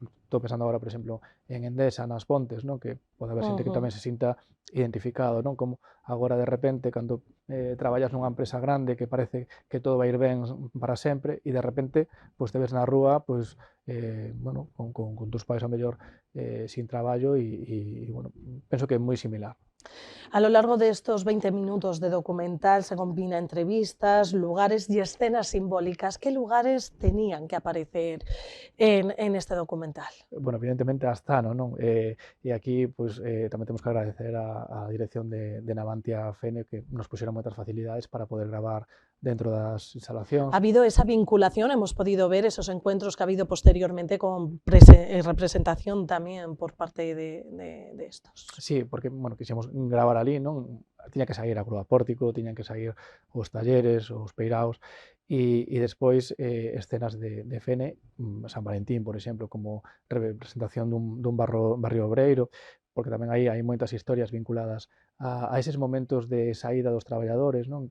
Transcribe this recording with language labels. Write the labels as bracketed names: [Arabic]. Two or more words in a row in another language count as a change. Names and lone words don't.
[Galician] Estou pensando agora, por exemplo, en Endesa, nas Pontes, non? Que pode haber xente que tamén se sinta identificado, non? Como agora de repente, cando traballas nunha empresa grande que parece que todo vai ir ben para sempre e de repente pois, te ves na rúa pois, bueno, [Spanish] con tus [Galician] pais a mellor sin traballo e bueno, penso que é moi similar. [Spanish] A lo largo de estos 20 minutos de documental se combina entrevistas, lugares y escenas simbólicas. ¿Qué lugares tenían que aparecer en este documental? [Galician] Bueno, evidentemente Astano, non? E aquí pois, tamén temos que agradecer a dirección de Navantia Fene que nos puxeron moitas facilidades para poder gravar dentro das instalacións. [Spanish] Ha habido esa vinculación, hemos podido ver esos encuentros que ha habido posteriormente con representación tamén por parte de estos. [Galician] Sí, porque, bueno, quixemos gravar ali, non? Tiña que sair a Cruz Pórtico, tiñan que sair os talleres, os peiraos, e despois escenas de Fene, San Valentín, por exemplo, como representación dun barrio obreiro, porque tamén aí hai moitas historias vinculadas a eses momentos de saída dos traballadores, non?